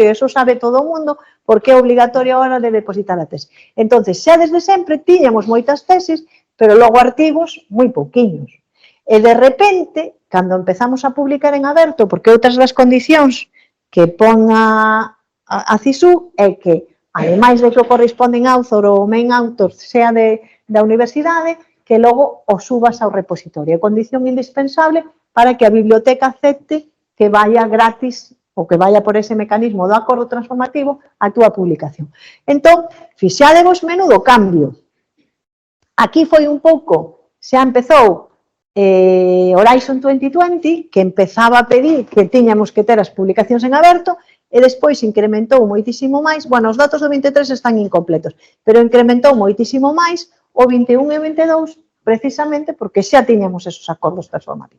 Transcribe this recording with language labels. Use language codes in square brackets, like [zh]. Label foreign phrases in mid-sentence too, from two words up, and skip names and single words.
[gl] Eso sabe todo o mundo porque é obligatorio a hora de depositar a tesis. Entón, xa desde sempre tiñamos moitas tesis, pero logo artigos moi pouquiños. E de repente, cando empezamos a publicar en aberto, porque outras das condicións que pon a CISU é que, ademais de que o [en] corresponden author [gl] ou [en] main author [gl] sea da universidade, que logo o subas ao repositorio. É condición indispensable para que a biblioteca acepte que vaya gratis ou que vaya por ese mecanismo do acordo transformativo a túa publicación. Entón, fixadevos menudo cambio. Aquí foi un pouco, xa empezou Horizon 2020, que empezaba a pedir que tiñamos que ter as publicacións en aberto, e despois incrementou moitísimo máis, bueno, os datos do 23 están incompletos, pero incrementou moitísimo máis o 21 e 22, precisamente porque xa tiñamos esos acordos transformativos.